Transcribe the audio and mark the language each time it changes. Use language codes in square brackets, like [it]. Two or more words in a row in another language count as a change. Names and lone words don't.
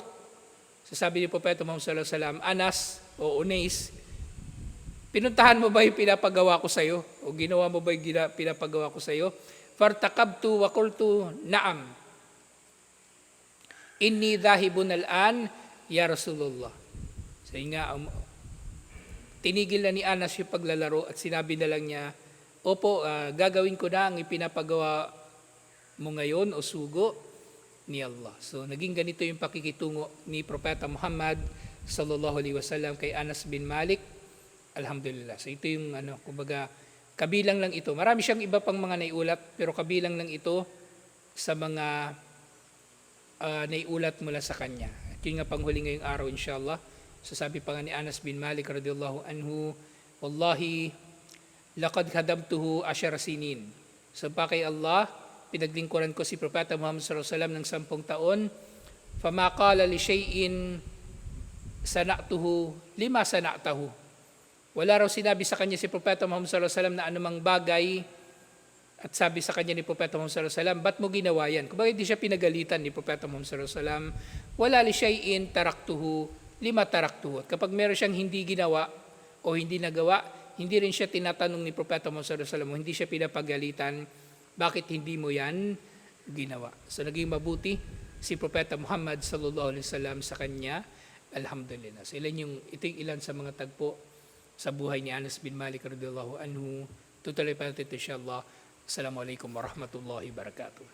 [tl] Sabi ni Propeta Muhammad [ar] صلى الله عليه وسلم, [tl] Anas o Unais, pinuntahan mo ba yung pinapagawa ko sa iyo? O ginawa mo ba yung pinapagawa ko sa iyo? [ar] فارتكبت وقلت نعم. إني ذاهب الآن يا رسول الله. [tl] So nga, tinigil na ni Anas yung paglalaro at sinabi na lang niya, Opo, gagawin ko na ang ipinapagawa mo ngayon o sugo ni Allah. So naging ganito yung pakikitungo ni Propeta Muhammad [ar] صلى الله عليه وسلم [tl] kay Anas bin Malik. Alhamdulillah. So ito yung kumbaga kabilang lang ito. Marami siyang iba pang mga naiulat pero kabilang lang ito sa mga naiulat mula sa kanya. At yun nga panghuli ngayong araw inshallah. So sabi pa nga ni Anas bin Malik [ar] رضي الله عنه, والله لقد خدمته 10 سنين. [tl] So pa kay Allah, pinaglingkuran ko si Propeta Muhammad [ar] صلى الله عليه وسلم [tl] ng 10 taon. [ar] فما قال لي لشيء صنعته لم صنعته. [tl] Wala raw sinabi sa kanya si Propeta Muhammad [ar] صلى الله عليه وسلم [tl] na anumang bagay at sabi sa kanya ni Propeta Muhammad [ar] صلى الله عليه وسلم, [tl] ba't mo ginawa yan? Kung bakit di siya pinagalitan ni Propeta Muhammad [ar] صلى الله عليه وسلم, ولا لشيء تركته لم تركته. [tl] At kapag meron siyang hindi ginawa o hindi nagawa, hindi rin siya tinatanong ni Propeta Muhammad [ar] صلى الله عليه وسلم, [tl] hindi siya pinapagalitan, bakit hindi mo yan ginawa? So naging mabuti si Propeta Muhammad [ar] صلى الله عليه وسلم [tl] sa kanya. Alhamdulillah. So ito yung ilan sa mga tagpo sa buhay ni Anas bin Malik [ar] رضي الله عنه. [tl] Tutuloy pa natin inshallah. [ar] السلام عليكم ورحمة الله وبركاته.